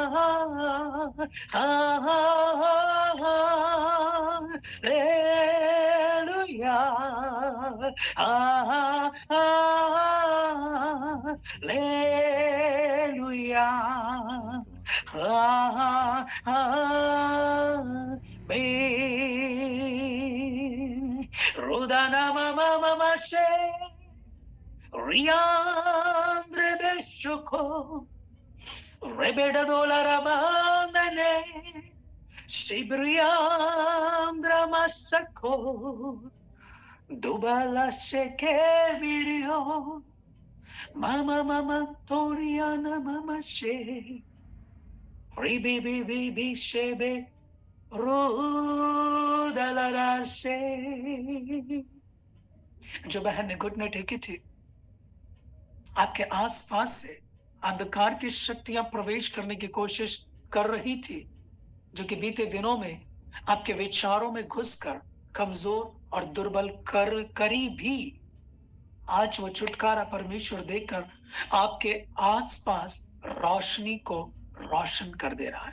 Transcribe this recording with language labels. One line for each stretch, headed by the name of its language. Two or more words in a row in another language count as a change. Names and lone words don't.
Hindi: हाँ, हाँ, हाँ, हालेलुया। हाँ, हाँ, हालेलुया। हाँ, हाँ, आमीन। Rodana mama mama she riandre beshuko rebeda dolara mandane shibriandra masako dubala sheke virio mama mama toriana mama she ribi bibi bi shebe rudalara she। जो बहन ने घुटने टेकी थी, आपके आसपास से अंधकार की शक्तियां प्रवेश करने की कोशिश कर रही थी, जो कि बीते दिनों में आपके विचारों में घुसकर कमजोर और दुर्बल करी भी आज वो छुटकारा परमेश्वर देकर आपके आसपास रोशनी को रोशन कर दे रहा है।